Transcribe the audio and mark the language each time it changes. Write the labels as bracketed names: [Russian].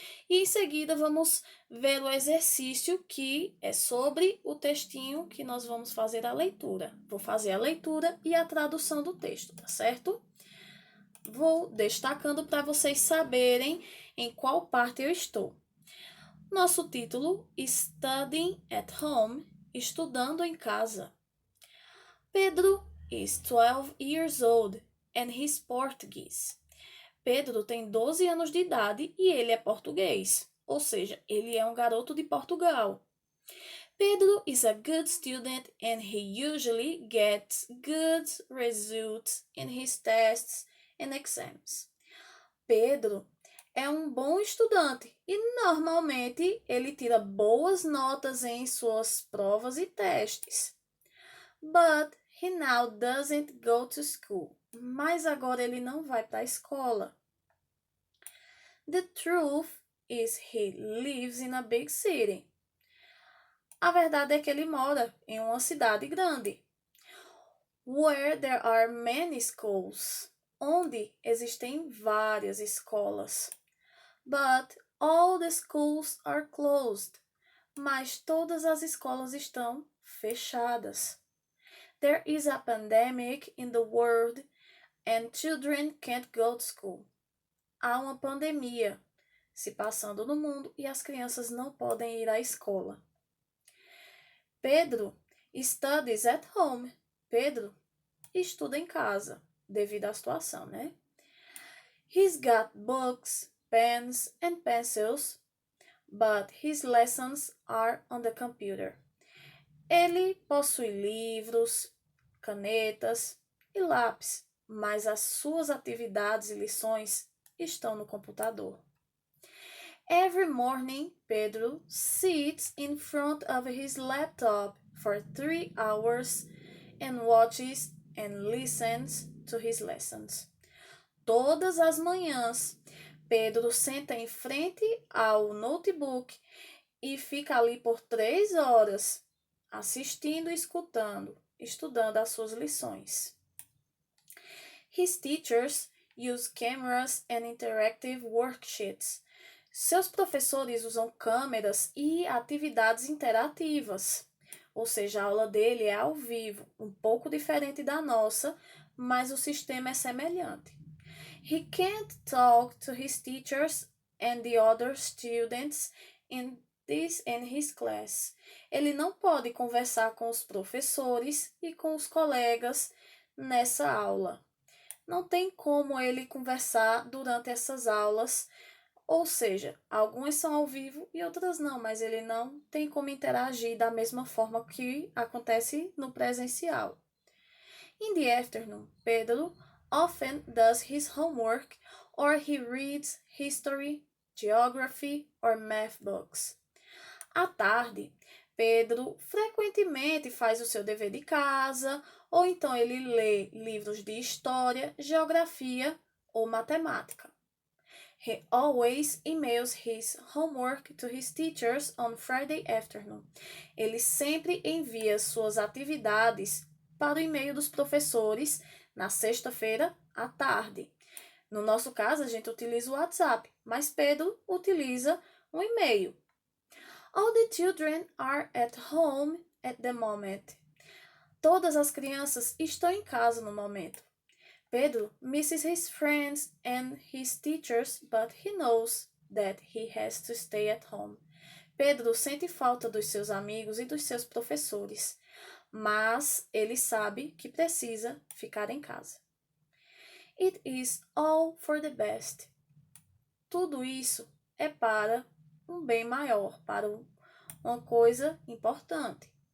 [Portuguese] E em seguida, vamos ver o exercício que é sobre o textinho que nós vamos fazer a leitura. Vou fazer a leitura e a tradução do texto, tá certo? Vou destacando para vocês saberem em qual parte eu estou. Nosso título: [English] Studying at Home, [Portuguese] estudando em casa. [English] Pedro is 12 years old and he's Portuguese. [Portuguese] Pedro tem 12 anos de idade e ele é português, ou seja, ele é um garoto de Portugal. [English] Pedro is a good student and he usually gets good results in his tests and exams. [Portuguese] Pedro é um bom estudante e normalmente ele tira boas notas em suas provas e testes. [English] But he now doesn't go to school. [Portuguese] Mas agora ele não vai para a escola. [English] The truth is he lives in a big city. [Portuguese] A verdade é que ele mora em uma cidade grande. [English] Where there are many schools. [Portuguese] Onde existem várias escolas. [English] But all the schools are closed. [Portuguese] Mas todas as escolas estão fechadas. [English] There is a pandemic in the world and children can't go to school. [Portuguese] Há uma pandemia se passando no mundo e as crianças não podem ir à escola. [English] Pedro studies at home. [Portuguese] Pedro estuda em casa, devido à situação, né? [English] He's got books, pens and pencils, but his lessons are on the computer. [Portuguese] Ele possui livros, canetas e lápis, mas as suas atividades e lições estão no computador. [English] Every morning, Pedro sits in front of his laptop for 3 hours and watches and listens to his lessons. [Portuguese] Todas as manhãs, Pedro senta em frente ao notebook e fica ali por 3 horas, assistindo e escutando, estudando as suas lições. [English] His teachers use cameras and interactive worksheets. [Portuguese] Seus professores usam câmeras e atividades interativas. Ou seja, a aula dele é ao vivo, um pouco diferente da nossa, mas o sistema é semelhante. [English] He can't talk to his teachers and the other students in his class. [Portuguese] Ele não pode conversar com os professores e com os colegas nessa aula. Não tem como ele conversar durante essas aulas, ou seja, algumas são ao vivo e outras não, mas ele não tem como interagir da mesma forma que acontece no presencial. [English] In the afternoon, Pedro often does his homework or he reads history, geography or math books. [Portuguese] À tarde, Pedro frequentemente faz o seu dever de casa ou então ele lê livros de história, geografia ou matemática. [English] He always emails his homework to his teachers on Friday afternoon. [Portuguese] Ele sempre envia suas atividades para o e-mail dos professores na sexta-feira à tarde. No nosso caso, a gente utiliza o WhatsApp, mas Pedro utiliza um e-mail. [English] All the children are at home at the moment. [Portuguese] Todas as crianças estão em casa no momento. [English] Pedro misses his friends and his teachers, but he knows that he has to stay at home. [Portuguese] Pedro sente falta dos seus amigos e dos seus professores, mas ele sabe que precisa ficar em casa. [English] It is all for the best. [Portuguese] Tudo isso é para um bem maior, para uma coisa importante.